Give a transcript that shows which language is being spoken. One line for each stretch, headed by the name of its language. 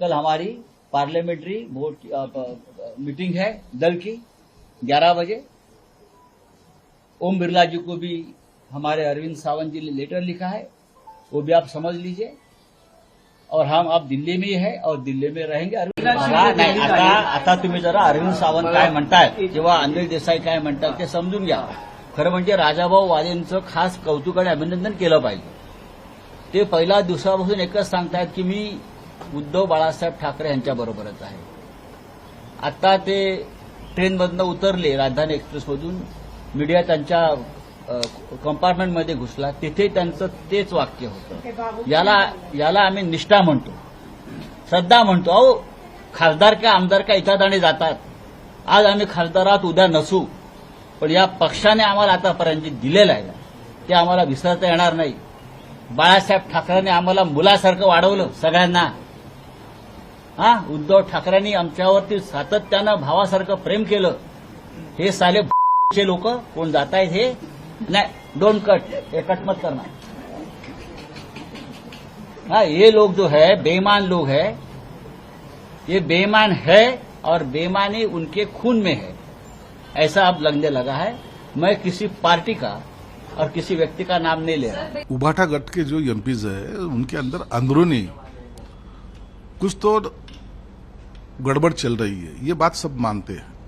Hindi: कल हमारी parliamentary board meeting है दल की 11 बजे। ओम बिरला जी को भी हमारे अरविंद सावंत जी ने लेटर लिखा है, वो भी आप समझ लीजिए। और हम अब दिल्ली में ही है और दिल्ली में रहेंगे।
Marathi: आता तुम्ही जरा अरविंद सावंत काय म्हणतायत किंवा अनिल देसाई काय म्हणतात ते समजून घ्या। खरं म्हणजे राजाभाऊ वाजेंचं खास कौतुक आणि अभिनंदन केलं पाहिजे। ते पहिल्या दिवसापासून एकच सांगतायत की मी उद्धव बाळासाहेब ठाकरे यांच्या बरोबरच आहे। आता ते ट्रेनमधनं उतरले, राजधानी एक्सप्रेसमधून, मीडिया त्यांच्या कंपार्टमेंटमध्ये घुसला, तिथे त्यांचं तेच वाक्य होतं। याला आम्ही निष्ठा म्हणतो, श्रद्धा म्हणतो। अहो, खासदार का आमदार का येतात आणि जातात। आज आम्ही खासदारात, उद्या नसू, पण या पक्षाने आम्हाला आतापर्यंत जे दिलेलं आहे ते आम्हाला विसरता येणार नाही। बाळासाहेब ठाकरेंनी आम्हाला मुलासारखं वाढवलं सगळ्यांना। हा, उद्धव ठाकरेंनी आमच्यावरती सातत्यानं भावासारखं प्रेम केलं। हे साले चे लोक कोण जात आहेत
Hindi: हे नहीं,
English: don't cut,
Hindi: ये कट मत करना। हाँ, ये लोग जो है बेईमान लोग है, ये बेईमान है और बेईमानी उनके खून में है, ऐसा अब लगने लगा है। मैं किसी पार्टी का और किसी व्यक्ति का नाम नहीं ले रहा। उभाटा गट के जो एमपीज है उनके अंदर अंदरूनी कुछ तो गड़बड़ चल रही है, ये बात सब मानते हैं।